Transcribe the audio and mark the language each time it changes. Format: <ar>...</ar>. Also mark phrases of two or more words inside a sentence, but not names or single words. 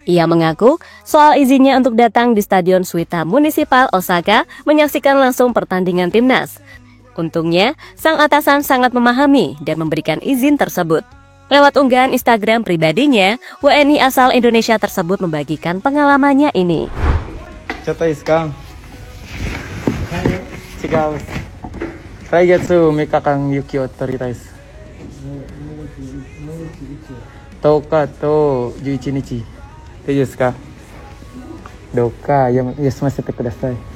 <id>Ia mengaku soal izinnya untuk datang di Stadion Suita Municipal Osaka menyaksikan langsung pertandingan timnas. Untungnya, sang atasan sangat memahami dan memberikan izin tersebut. Lewat unggahan Instagram pribadinya, WNI asal Indonesia tersebut membagikan pengalamannya ini. Kang.</id> <ja>違う。来月3日間雪を取りたいです。10日と11日。大丈夫ですか？どうか休ませてください。</ja>